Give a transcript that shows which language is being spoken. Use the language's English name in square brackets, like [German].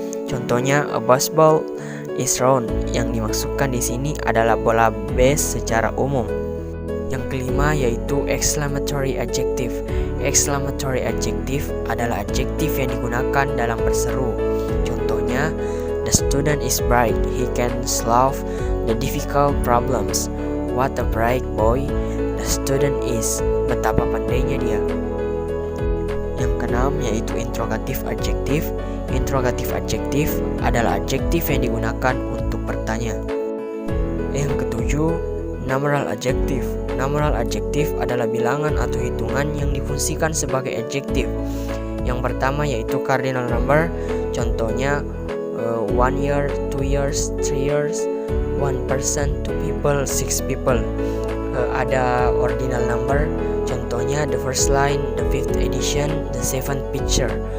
[English] Contohnya, a baseball is round. [Indonesian] Yang dimaksudkan di sini adalah bola base secara umum. Yang kelima yaitu exclamatory adjective. Exclamatory adjective adalah adjektif yang digunakan dalam berseru. [English] Contohnya, the student is bright. He can solve the difficult problems. What a bright boy the student is. [Indonesian] Betapa pandainya dia. Yang keenam yaitu interrogative adjective. Interrogative adjective adalah adjektif yang digunakan untuk bertanya. Yang ketujuh, numeral adjective. Numeral adjective adalah bilangan atau hitungan yang difungsikan sebagai adjektif. Yang pertama yaitu cardinal number. [English] Contohnya 1 year, 2 years, 3 years, 1 person, 2 people, 6 people. Ada ordinal number. Contohnya the first line, the fifth edition, the seventh picture.